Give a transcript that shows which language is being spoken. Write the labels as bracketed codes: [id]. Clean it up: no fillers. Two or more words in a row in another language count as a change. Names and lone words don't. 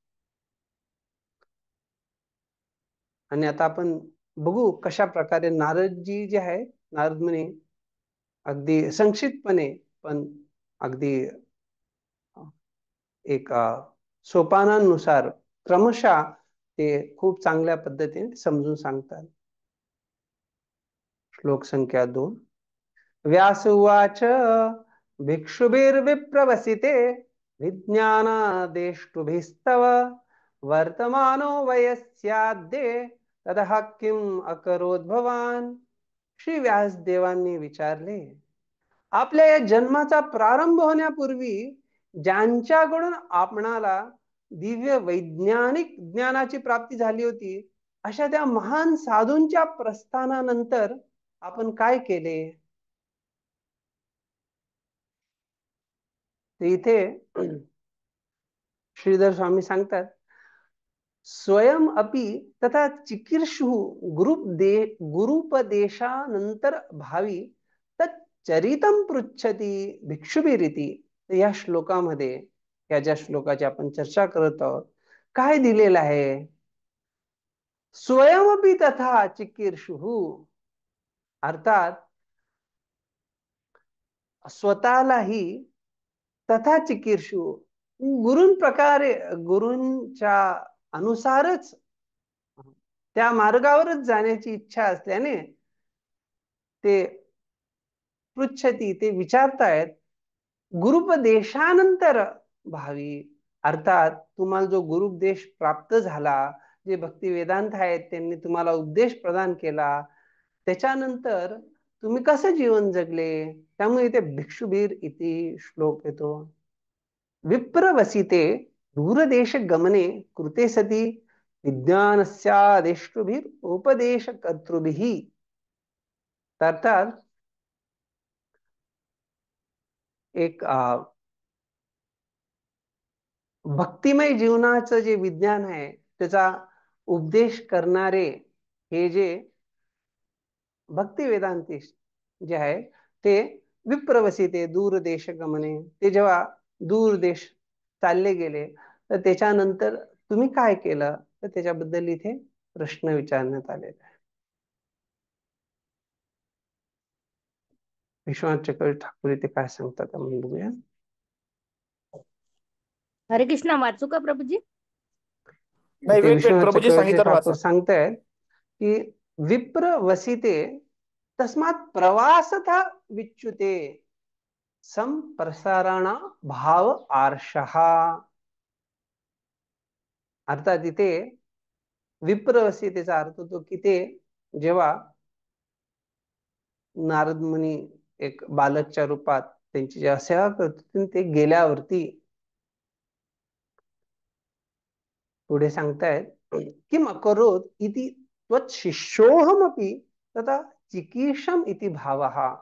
[mr] आणि आता आपण बघू कशा प्रकारे नारदजी जे आहे, नारद मुनी अगदी संक्षिप्तपणे पण अगदी एक सोपानानुसार क्रमशः ते खूप चांगल्या पद्धतीने समजून सांगतात. श्लोक संख्या 2. [sa] व्यास उवाच भिक्षुभिर्विप्रवसिते विज्ञानादेष्टुभिस्तव वर्तमानो वयस्याद्ये ततः किम अकरोत् भवान. [mr] श्री व्यासदेवांनी विचारले, आपल्या या जन्माचा प्रारंभ होण्यापूर्वी ज्यांच्याकडून आपणाला दिव्य वैज्ञानिक ज्ञानाची प्राप्ती झाली होती अशा त्या महान साधूंच्या प्रस्थानानंतर आपण काय केले. इथे श्रीधर स्वामी सांगतात [sa] स्वयं अपि तथा चिकीर्षुः गुरुपदेशानंतर भावी तच्चरितं पृच्छति भिक्षुभिरिती. [mr] तर या श्लोकामध्ये, या ज्या श्लोकाची आपण चर्चा करत आहोत, काय दिलेलं आहे? [sa] स्वयमपि तथा चिकीर्षुः, [mr] अर्थात स्वतःलाही [sa] तथा चिकीर्षु, [mr] प्रकारे गुरूंच्या अनुसारच त्या मार्गावरच जाण्याची इच्छा असल्याने ते पृच्छती, ते विचारतायत [sa] गुरुपदेशानंतर भावी, [mr] अर्थात तुम्हाला जो गुरुपदेश प्राप्त झाला, जे भक्ती वेदांत आहेत त्यांनी तुम्हाला उपदेश प्रदान केला, त्याच्यानंतर तुम्ही कसं जीवन जगले, त्यामुळे इथे [sa] भिक्षुभीर इति [mr] श्लोक येतो. [sa] विप्रवसिते दूरदेश गमने कृते सती विज्ञानस्यादेष्टुभिर उपदेशकर्तृभिः. [mr] अर्थात एक भक्तिमय जीवनाचं जे विज्ञान आहे त्याचा उपदेश करणारे हे जे भक्ती वेदांती जे आहे ते [sa] विप्रवसिते दूरदेश गमने, [mr] ते जेव्हा दूर देश चालले गेले तर त्याच्यानंतर तुम्ही काय केलं, तर त्याच्याबद्दल इथे प्रश्न विचारण्यात आलेला आहे. विश्वनाथ चक्रवर्ती ठाकूर इथे काय सांगतात आपण बघूया. हरे कृष्ण वाचू का प्रभूजी? नाही, इथे वेट विश्वनाथ प्रभूजी चक्रवर्ती सांगितलं वाचा. ठाकूर सांगतायत की [sa] विप्र वसिते तस्मात प्रवासता विच्युते संप्रसारण भाव आर्षः. [mr] अर्थात इथे विप्रवसितेचा अर्थ होतो की ते जेव्हा नारद मुनी एक बालकच्या रूपात त्यांची जेव्हा सेवा करतो ते गेल्यावरती पुढे सांगतायत [sa] किम अकरोत इति त्वत् शिष्योहमपि तथा चिकीर्षम इति भावः.